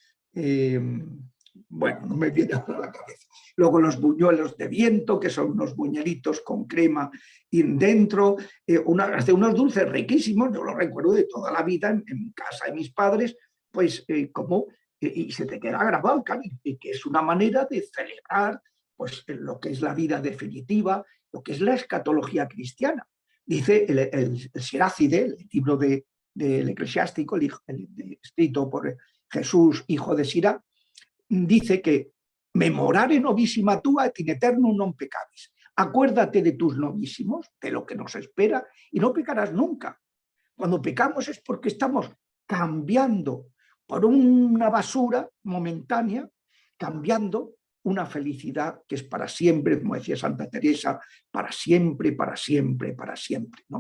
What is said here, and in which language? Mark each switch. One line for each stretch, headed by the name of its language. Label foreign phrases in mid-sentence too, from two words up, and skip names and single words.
Spanish: Bueno, no me viene a la cabeza. Luego los buñuelos de viento, que son unos buñuelitos con crema y dentro, hace unos dulces riquísimos, yo lo recuerdo de toda la vida en casa de mis padres, pues y se te queda grabado, claro, y que es una manera de celebrar pues, lo que es la vida definitiva, lo que es la escatología cristiana. Dice el Siracide, el libro del Eclesiástico, escrito por Jesús, hijo de Sirá, dice que
Latin: memorare novissima tua et in eternum non peccavis.
Spanish: Acuérdate de tus novísimos, de lo que nos espera, y no pecarás nunca. Cuando pecamos es porque estamos cambiando por una basura momentánea, cambiando una felicidad que es para siempre, como decía Santa Teresa, para siempre, para siempre, para siempre, ¿no?